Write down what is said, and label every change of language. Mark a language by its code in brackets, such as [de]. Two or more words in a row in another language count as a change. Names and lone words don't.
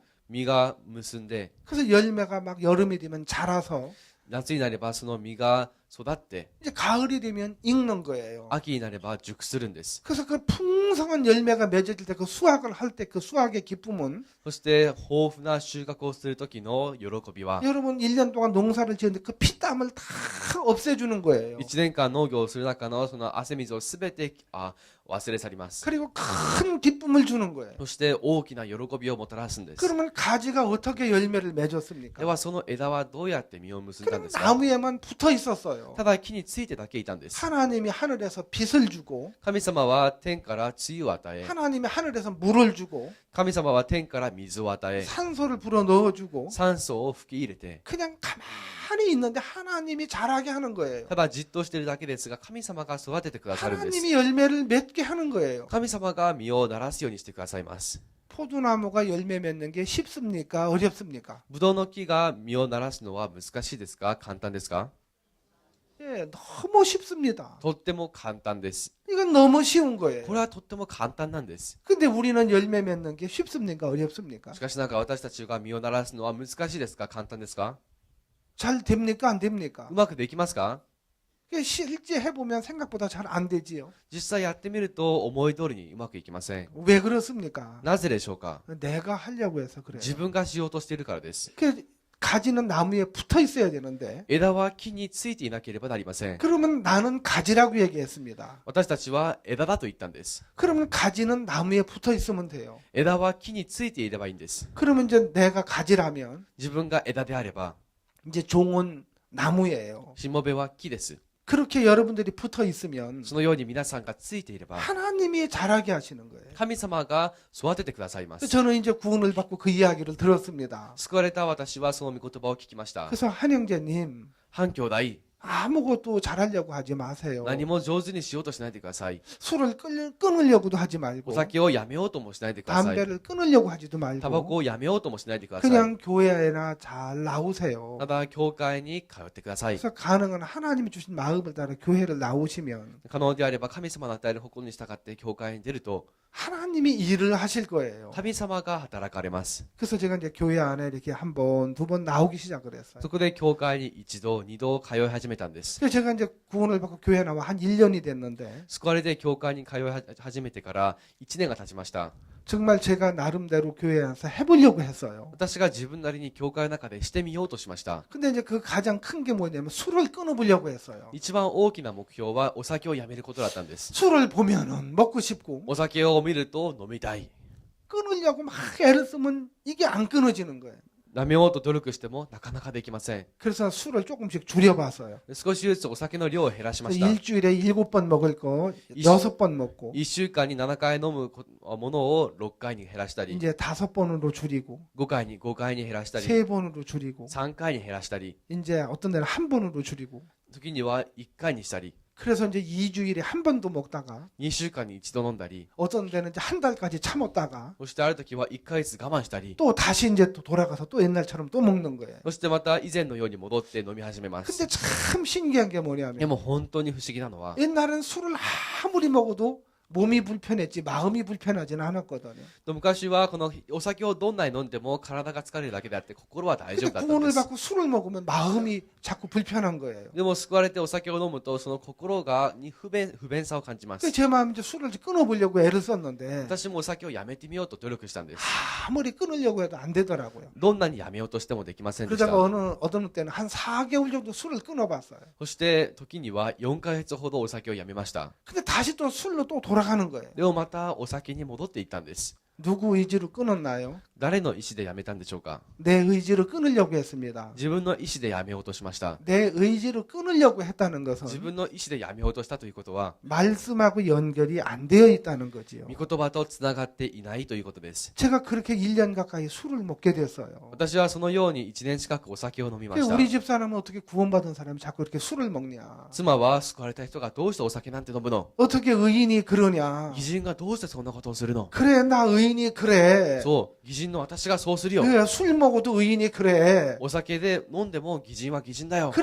[ja] 実が結んで、 [ko] 그래서 열매가 막 여름이 되면 자라서 [ja] 夏になればその実が育って、 [ko] 이제 가을이 되면 익는 거예요. [ja] 秋になれば熟するんです。 [ko] 그래서 그 풍성한 열매가 맺어질 때 그 수확을 할 때 그 수확의 기쁨은 [ja] そして豊富な収穫をする時の喜びは、 [ko] 여러분 1년 동안 농사를 지었는데 그 피땀을 다 없애주는 거예요. [ja] 1 年間農業をする中のその汗水をすべて忘れ去ります。 [ko] 그리고 큰 기쁨을 주는 거예요. [ja] そして大きな喜びをもたらすんです。 [ko] 그러면 가지가 어떻게 열매를 [ja] で [ko] 맺었습니까? [ja] はその枝はどうやって実を結んだん [ko] 그럼 [ja] ですか？ [ko] 나무에만 붙어 있었어요. [ja] ただ木についてだけいたんです。 [ko] 하나님이 하늘에서 빛을 주고 [ja] 神様は天から露を与え、 [ko] 하나님이 하늘에서 물을 주고 [ja] 神様は天から水を与え、 [ko] 산소를 불어 넣어주고 [ja] 酸素を吹き入れて、 [ko] 그냥 가만히 있는데 하나님이 자라게 하는 거예요. [ja] ただじっとしているだけですが神様が育ててくださるんです。 [ko] 하나님이 열매를 맺게 하는 거예요. [ja] 神様が実をならすようにしてくださいます。 [ko] 포도나무가 열매 맺는 게 쉽습니까? 어렵습니까? [ja] ブドウの木が実をならすのは難しいですか？簡単ですか？ [ko] 예, 너무 쉽습니다. [ja] とっても簡単です。 [ko] 이건 너무 쉬운 거예요. [ja] これはとっても簡単なんです。 [ko] 근데 우리는 열매 맺는 게 쉽습니까? 어렵습니까? [ja] しかしなんか私たちが実をならすのは難しいですか？簡単ですか？ [ko] 잘 됩니까? 안 됩니까? [ja] うまくできますか？ [ko] 실제 해보면 생각보다 잘 안 되지요. [ja] 実際やってみると思い通りにうまくいきません。 [ko] 왜 그렇습니까? [ja] なぜでしょうか？ [ko] 내가 하려고 해서 그래요. [ja] 自分がしようとしているからです。 [ko] 가지는 나무에 붙어 있어야 되는데 [ja] 枝は木についていなければなりません。 [ko] 그러면 나는 가지라고 얘기했습니다. [ja] 私たちは枝だと言ったんです。 [ko] 그러면 가지는 나무에 붙어 있으면 돼요. [ja] 枝は木についていればいいんです。 [ko] 그러면 이제 내가 가지라면 [ja] 自分が枝であれば、 [ko] 이제 종은 나무예요. [ja] しもべは木です。 [ko] 그렇게 여러분들이 붙어 있으면 [ja] そのように皆さんがついていれば、 [ko] 하나님이 자라게 하시는 거예요. [ja] 神様が育ててくださいます。 [ko] 저는 이제 구원을 받고 그 이야기를 들었습니다. [ja] 救われた私はその御言葉を聞きました。 [ko] 그래서 한 형제님, [ja] 反兄弟、 [ko] 아무것도 잘하려고 하지 마세요. [ja] 何も上手にしようとしないでください。 [ko] 술을 끊으려고도 하지 말고 [ja] お酒をやめようともしないでください。 [ko] 담배를 끊으려고 하지도 [ja] タバコ [ko] 말고 [ja] をやめようともしないでください。 [ko] 그냥 교회나 잘 나오세요. [ja] ただ教会に通ってください。 [ko] 그래서 가능한 하나님이 주신 마음을 따라 교회를 나오시면 [ja] 可能であれば神様の与える誇りに従って教会に出ると [ko] 하나님이 일을 하실 거예요. [ja] 神様が働かれます。 [ko] 그래서 제가 이제 교회 안에 이렇게 한 번, 두 번 나오기 시작을 했어요. [ja] そこで教会に一度、二度通い始めたんです。 [ko] 그래서 제가 이제 구원을 받고 교회 나와 한 1년이 됐는데 [ja] 救われて教会に通い始めてから1年が経ちました。 [ko] 정말 제가 나름대로 교회에서 해보려고 했어요. [ja] 私が自分なりに教会の中でしてみようとしました。 [ko] 근데 이제 그 가장 큰 게 뭐냐면 술을 끊어보려고 했어요. [ja] 一番大きな目標はお酒をやめることだったんです。 [ko] 술을 보면은 먹고 싶고 [ja] お酒を見ると飲みたい。 [ko] 끊으려고 막 애를 쓰면 이게 안 끊어지는 거예요. [ja] やめようと努力してもなかなかできません。 [ko] 그래서 술을 조금씩 줄여봤어요. [ja] 少しずつお酒の量を減らしました。 [ko] 일주일에 7번 먹을 거 6번 먹고 [ja] 1 週間に7回飲むものを6回に減らしたり、 [ko] 이제 5번으로 줄이고 [ja] 5 回に減らしたり、 [ko] 3번으로 줄이고 [ja] 3 回に減らしたり、 [ko] 이제 어떤 데는 한 번으로 줄이고 [ja] 時には1回にしたり、 [ko] 그래서 이제 2주일에 한 번도 먹다가 [ja] 2 週間に一度飲んだり、 [ko] 어떤 데는 이제 한 달까지 참았다가 [ja] そしてある時は1ヶ月我慢したり、 [ko] 또 다시 이제 또 돌아가서 또 옛날처럼 또 먹는 거예요. [ja] そしてまた以前のように戻って飲み始めま [ko] 근데 [ja] す。 [ko] 참 신기한 게 [ja] で [ko] 뭐냐면 [ja] も本当に不思議なのは、 [ko] 옛날엔 술을 아무리 먹어도 몸이 불편했지 마음이 불편하지는 않았거든요. [ja] 昔はこのお酒をどんなに飲んでも体が疲れるだけであって心は大丈 [ko] 근데 [ja] 夫だったんで [ko] 구원을 [ja] す。 [ko] 받고 술을 먹으면 마음이 자꾸 불편한 거예요. [ja] でも救われてお酒を飲むとその心に不便さを感じま [ko] 그래서 [ja] す。 [ko] 제 마음이 이제 술을 끊어보려고 애를 썼는데 [ja] 私もお酒をやめてみようと努力したんです。 [ko] 아무리 끊으려고 해도 안 되더라고요. [ja] どんなにやめようとしてもできませんでした。 [ko] 그러다가 어느 때는 한 4개월 정도 술을 끊어봤어요. [ja] そして時には4ヶ月ほどお酒をやめました。 [ko] 근데 다시 또 술로 또 돌아가는 거예요. [ja] でもまたお酒に戻っていったんです。 [ko] 누구 의지로 끊었나요? [ja] 誰の意思でやめたんでしょうか。 [ko] 내 의지로 끊으려고 했습니다. [ja] 自分の意思でやめようとしました。 [ko] 내 의지로 끊으려고 했다는 [ja] 自 [ko] 것은 [ja] 分の意思でやめようとしたということは、 [ko] 말씀하고 연결이 안 되어 있다는 거지요. [ja] 御言葉とつながっていないということです。 [ko] 제가 그렇게 1년 가까이 술을 먹게 됐어요. [ja] 私はそのように1年近くお酒を飲みまし [ko] 그래서 [ja] た。 [ko] 우리 집사람은 어떻게 구원받은 사람이 자꾸 이렇게 술을 먹냐? [ja] 妻は救われた人がどうしてお酒なんて飲むの？ [ko] 어떻게 의인이 그러냐? [ja] 義人がどうしてそんなことをするの？ [ko] 그래, 나 의인이 그래. [ja] そう、義人の私がそうするよ。 [ko] 그래, 술 먹어도 의인이 그래. [ja] お酒で飲んでも義人は義人だよ。